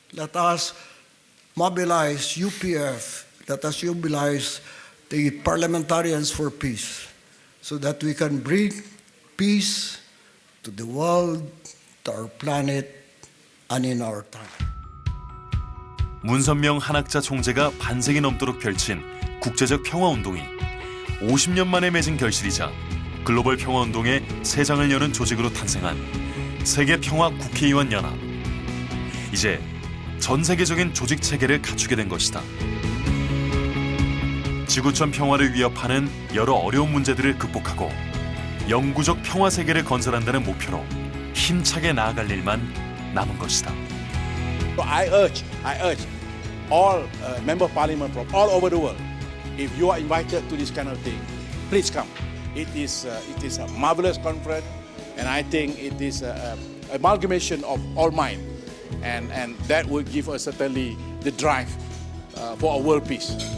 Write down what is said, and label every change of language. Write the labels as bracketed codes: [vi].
[en] Let us mobilize UPF. Let us mobilize the parliamentarians for peace so that we can bring peace to the world, to our planet, and in our time. [ko] 문선명 한학자 총재가 반세기 넘도록 펼친 국제적 평화운동이 50년 만에 맺은 결실이자 글로벌 평화운동의 새 장을 여는 조직으로 탄생한 세계평화 국회의원 연합. 이제 전 세계적인 조직 체계를 갖추게 된 것이다. 지구촌 평화를 위협하는 여러 어려운 문제들을 극복하고 영구적 평화 세계를 건설한다는 목표로 힘차게 나아갈 일만 남은 것이다. [en] So I urge all member of parliament from all over the world, if you are invited to this kind of thing, please come. It is a marvelous conference, and I think it is an amalgamation of all mind, and that will give us certainly the drive for a world peace.